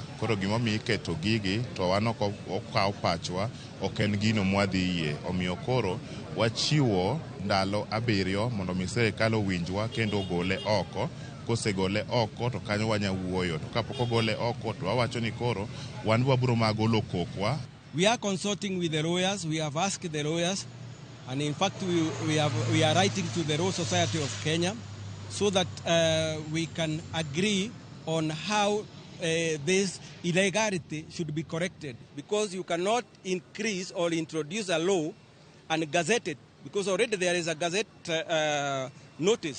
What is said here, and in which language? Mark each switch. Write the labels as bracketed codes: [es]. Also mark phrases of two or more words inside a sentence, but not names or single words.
[luo] Koro gimomiyo iketo gigi to wan ok okaw pachwa, ok en gino mwadhi yie. Omiyo koro wachiwo ndalo 7 mondo mi sirikal owinjwa kendo gole oko. Kosegole oko to kanyo wanya wuoyo, to kapok ogole oko to wawacho ni koro wan wabiro magolo kokwa. [en] We are consulting with the lawyers. We have asked the lawyers, and in fact we are writing to the Law Society of Kenya so that we can agree on how this illegality should be corrected, because you cannot increase or introduce a law and gazette it, because already there is a gazette notice.